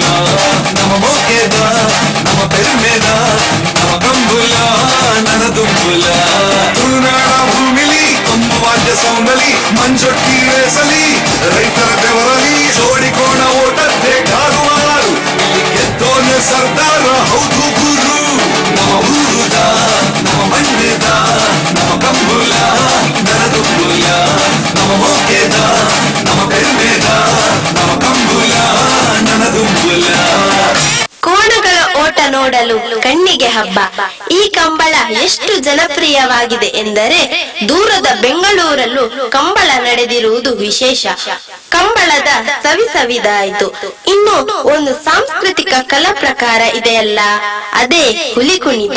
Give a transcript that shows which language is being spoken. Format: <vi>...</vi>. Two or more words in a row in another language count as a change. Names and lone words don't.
<tcy>ನಮ್ಮ ಮೋಕೆದ ನಮ್ಮ ಪೆರ್ಮೆದ ನಮ್ಮ ಕಂಬುಲ ನನ್ನ ದುಂಬುಲ</tcy> <kn>ತುಳುನಾಡ ಭೂಮಿಲಿ ಕೊಂಬು ವಾದ್ಯ ಸೌಂದಲಿ ಮಂಜೊಟ್ಟಿ ರೇಸಲಿ ರೈತರ ಬೆವರಲಿ ಜೋಡಿಕೋಣ ಓಟದ್ದೆ ಕಾರುವಾರು ಇಲ್ಲಿ ಗೆದ್ದೋನೆ ಸರ್ದಾರ ಹೌದು ಗುರು.</kn> <tcy>ನಮ್ಮ ಊರುದ ನಮ್ಮ ಮಣ್ಣೆದ ನಮ್ಮ ಕಂಬುಲ ನನ್ನ ದುಂಬುಲ ನಮ್ಮ ಮೋಕೆದ ನಮ್ಮ ಪೆರ್ಮೆದ ನಮ್ಮ ಕಂಬುಲ ನನ್ನ ದುಂಬುಲ.</tcy> <kn>ಕೋಣಗಳ ಓಟ ನೋಡಲು ಕಣ್ಣಿಗೆ ಹಬ್ಬ. ಈ ಕಂಬಳ ಎಷ್ಟು ಜನಪ್ರಿಯವಾಗಿದೆ ಎಂದರೆ ದೂರದ ಬೆಂಗಳೂರಲ್ಲೂ ಕಂಬಳ ನಡೆದಿರುವುದು ವಿಶೇಷ. ಕಂಬಳದ ಸವಿದಾಯಿತು. ಇನ್ನು ಒಂದು ಸಾಂಸ್ಕೃತಿಕ ಕಲಾ ಪ್ರಕಾರ ಇದೆಯಲ್ಲ, ಅದೇ ಹುಲಿ ಕುಣಿತ.</kn>